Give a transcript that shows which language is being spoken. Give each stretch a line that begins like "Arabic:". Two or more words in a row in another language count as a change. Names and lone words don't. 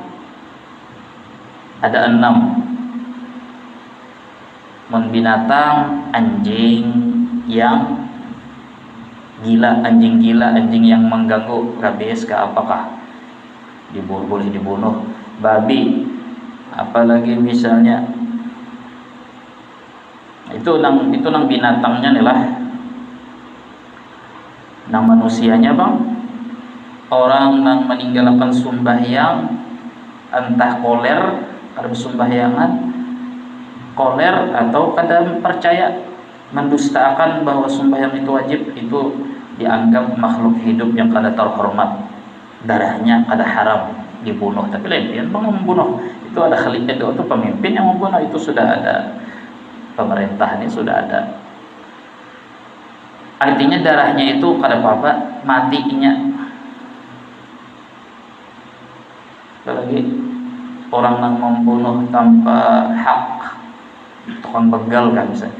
Indonesian: Ada 6. Binatang, anjing yang gila, anjing gila, anjing yang mengganggu, rabies ke apakah boleh dibunuh. Babi, apalagi misalnya itu nang binatangnya nih lah. Nang manusianya bang, orang nang meninggalkan sembahyang, entah koler karena sembahyangan, koler atau kadang percaya mendustakan bahwa sembahyang itu wajib, itu dianggap makhluk hidup yang kada terhormat, darahnya kada haram dibunuh. Tapi lain yang membunuh itu ada khalifah, itu pemimpin yang membunuh, itu sudah ada pemerintah, ini sudah ada. Artinya darahnya itu kada apa-apa, matinya. Apalagi orang yang membunuh tanpa hak, tukang begal kan misalnya.